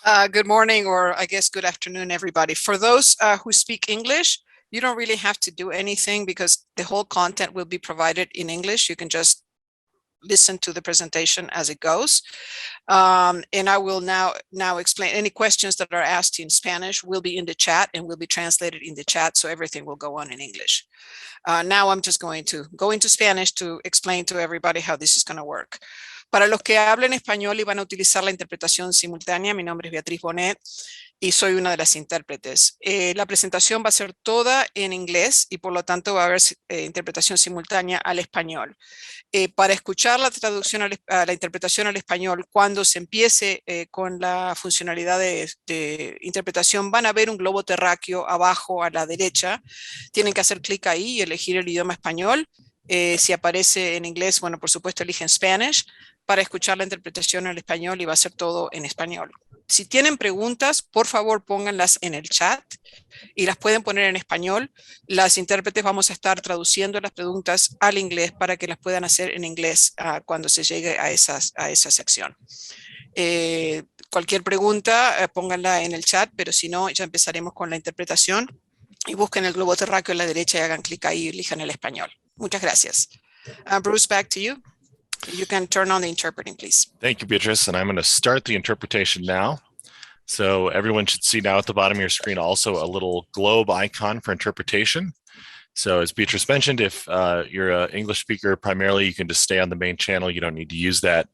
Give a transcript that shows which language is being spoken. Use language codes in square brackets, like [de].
[en] Good morning, or I guess good afternoon, everybody. For those who speak English, you don't really have to do anything because the whole content will be provided in English. You can just listen to the presentation as it goes. And I will now explain. Any questions that are asked in Spanish will be in the chat and will be translated in the chat, so everything will go on in English. Now I'm just going to go into Spanish to explain to everybody how this is going to work. [es] Para los que hablen español y van a utilizar la interpretación simultánea, mi nombre es Beatriz Bonet y soy una de las intérpretes. La presentación va a ser toda en inglés y por lo tanto va a haber interpretación simultánea al español. Para escuchar la traducción a la interpretación al español, cuando se empiece con la funcionalidad de interpretación, van a ver un globo terráqueo abajo a la derecha. Tienen que hacer clic ahí y elegir el idioma español. Si aparece en inglés, bueno, por supuesto eligen Spanish para escuchar la interpretación en español y va a ser todo en español. Si tienen preguntas, por favor pónganlas en el chat y las pueden poner en español. Las intérpretes vamos a estar traduciendo las preguntas al inglés para que las puedan hacer en inglés cuando se llegue a esa sección. Cualquier pregunta, pónganla en el chat, pero si no, ya empezaremos con la interpretación. Y busquen el globo terráqueo a la derecha y hagan clic ahí y elijan el español. Muchas gracias. [en] Bruce, back to you. You can turn on the interpreting, please. Thank you, Beatrice. And I'm going to start the interpretation now. So everyone should see now at the bottom of your screen also a little globe icon for interpretation. So as Beatrice mentioned, if you're an English speaker primarily, you can just stay on the main channel. You don't need to use that.